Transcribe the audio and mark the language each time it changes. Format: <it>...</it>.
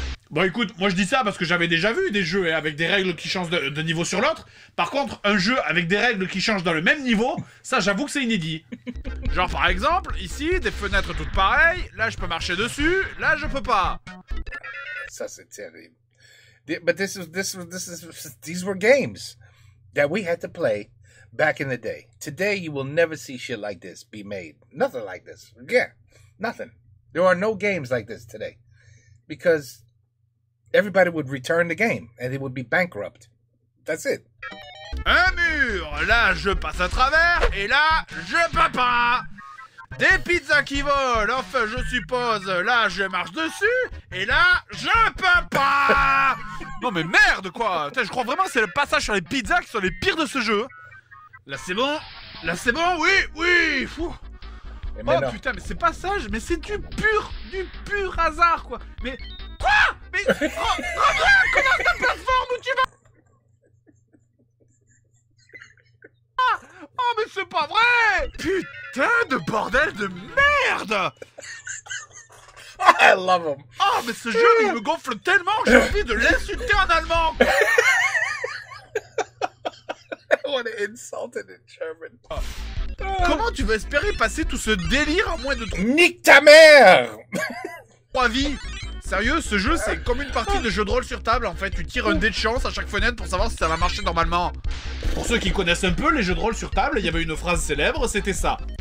<fr>Bon écoute, moi je dis ça parce que j'avais déjà vu des jeux avec des règles qui changent de niveau sur l'autre. Par contre, un jeu avec des règles qui changent dans le même niveau, ça j'avoue que c'est inédit. Genre par exemple, ici, des fenêtres toutes pareilles, là je peux marcher dessus, là je peux pas. Ça c'est terrible.</fr> <en>But these were games that we had to play back in the day. Today you will never see shit like this be made. Nothing like this. Yeah, nothing. There are no games like this today. Because everybody would return the game and it would be bankrupt. That's it.</en> <fr>Un mur, là je passe à travers, et là je peux pas. Des pizzas qui volent, enfin je suppose, là je marche dessus, et là je peux pas. Non mais merde quoi. Putain, je crois vraiment que c'est le passage sur les pizzas qui sont les pires de ce jeu. Là c'est bon, oui. Fou. Et Oh maintenant, putain, mais c'est pas sage, mais c'est du pur hasard quoi. Mais quoi? Mais comment ta plateforme où tu vas? Oh mais c'est pas vrai! Putain de bordel de merde!</fr> <en>I love him.</en> <fr>Oh mais ce jeu il me gonfle tellement, j'ai envie de l'insulter en allemand!</fr> <en>I want to insult it in German.</en> <fr>Comment tu vas espérer passer tout ce délire en moins de Nique ta mère! 3 vies? Sérieux, ce jeu c'est comme une partie de jeu de rôle sur table en fait, tu tires un dé de chance à chaque fenêtre pour savoir si ça va marcher normalement. Pour ceux qui connaissent un peu les jeux de rôle sur table, il y avait une phrase célèbre, c'était ça.</fr>